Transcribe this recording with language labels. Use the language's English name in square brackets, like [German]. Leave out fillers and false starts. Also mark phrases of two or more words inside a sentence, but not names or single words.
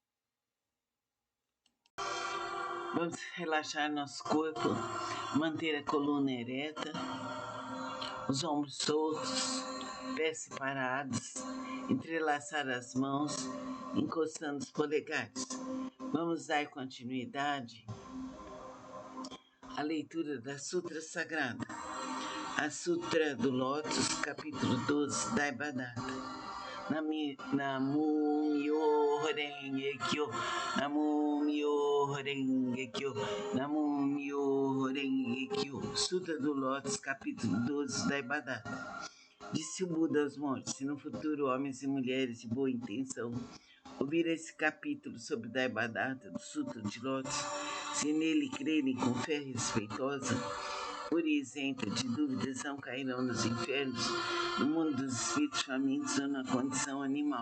[Portuguese] Vamos relaxar nosso corpo, manter a coluna ereta, os ombros soltos, pés separados, entrelaçar as mãos, encostando os polegares. Vamos dar continuidade à leitura da Sutra Sagrada, a Sutra do Lótus, capítulo 12, Daibadata. [Japanese] 南無妙法蓮華経, 南無妙法蓮華経, 南無妙法蓮華経. [Portuguese] Sutra do Lótus, capítulo 12, Daibadata. Disse o Buda aos monges: se no futuro homens e mulheres de boa intenção ouvir esse capítulo sobre Daibadata do Sutra de Lótus, se nele crerem com fé respeitosa, pura e isenta de dúvidas, não cairão nos infernos, no mundo dos espíritos famintos ou na condição animal.